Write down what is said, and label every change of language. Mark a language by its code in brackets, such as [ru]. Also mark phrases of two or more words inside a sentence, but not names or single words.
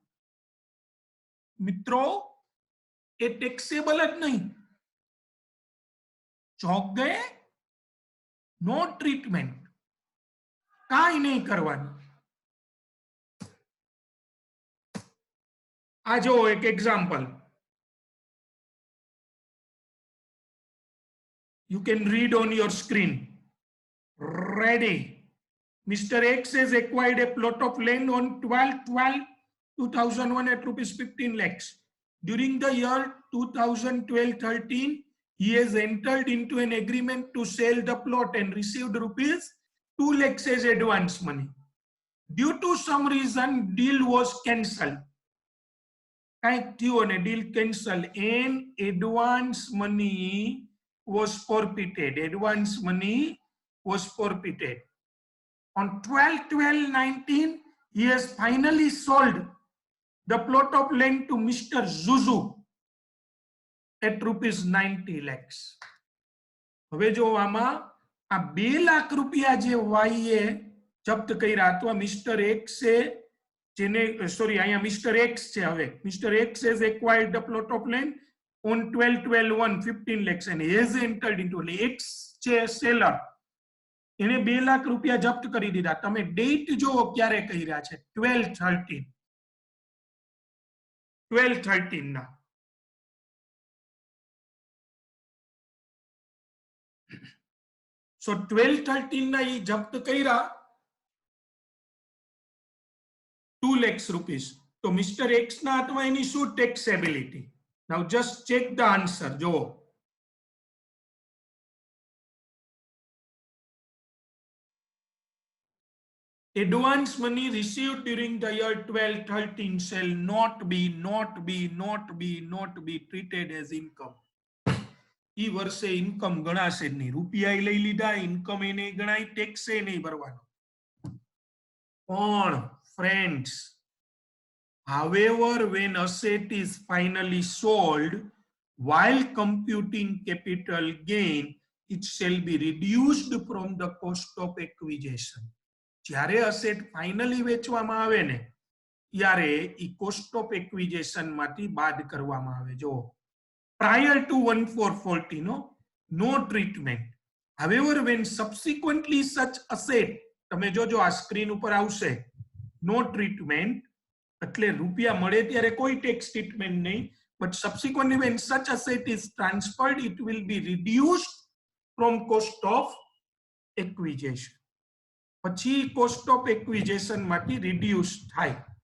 [gu] મિત્રો એ ટેક્સેબલ જ નહીં. ચોક ગયે, [en] no treatment, [gu] કાંઈ નહીં કરવાનું. આ જો એક એક્ઝામ્પલ, [en] you can read on your screen. Ready? Mr. X has acquired a plot of land on 12/12/2001 at rupees 15 lakhs. During the year 2012-13, he has entered into an agreement to sell the plot and received rupees 2 lakhs as advance money. Due to some reason, deal was cancelled. [gu] કંઈક થયું અને [en] deal cancel and advance money was forfeited. Advance money was forfeited. On 12/12/19, he has finally sold the plot of land to Mr. Zuzu at rupees 90 lakhs. [gu] હવે જો આમાં આ 2 લાખ રૂપિયા જે વાઈએ જપ્ત કર્યા અથવા મિસ્ટર એક્સ એ જેને સોરી અહીંયા મિસ્ટર એક્સ છે, હવે મિસ્ટર એક્સ [en] has acquired the plot of land on 12/12/1 15 lakhs and has entered into, [gu] એટલે એક્સ છે સેલર, એને 2 લાખ રૂપિયા જપ્ત કરી દીધા. તમે ડેટ જો ક્યારે કર્યા છે? 12/13 ના. સો 12/13 ના એ જપ્ત કર્યા [en] 2 lakhs rupees. [gu] તો મિસ્ટર એક્સ ના હાથમાં એની શું ટેક્સેબિલિટી? [en] now just check the answer. જો advance money received during the year 12/13 shall not be treated as income. [gu] ઈ વર્ષે ઇન્કમ ગણાશે જ નહીં. રૂપિયા લઈ લીધા, ઇન્કમ એ નહીં ગણાય, ટેક્સ એ નહીં ભરવાનો. [en] પણ friends, however, when asset is finally sold, while computing capital gain, it shall be reduced from the cost of acquisition. [gu] જ્યારે અસેટ ફાઇનલી વેચવામાં આવે ને ત્યારે ઈ [en] cost of acquisition [gu] માંથી બાદ કરવામાં આવે. [en] જો prior to 1/4/14 no treatment. However, when subsequently such asset, [gu] તમે જોજો આ સ્ક્રીન ઉપર આવશે, [en] no treatment [gu] એટલે રૂપિયા મળે ત્યારે કોઈ [en] tax treatment [gu] નહીં, [en] but subsequently when such asset is transferred, it will be reduced from cost of acquisition. [gu] પછી [en] cost of acquisition [gu] માંથી રિડ્યુસ થાય.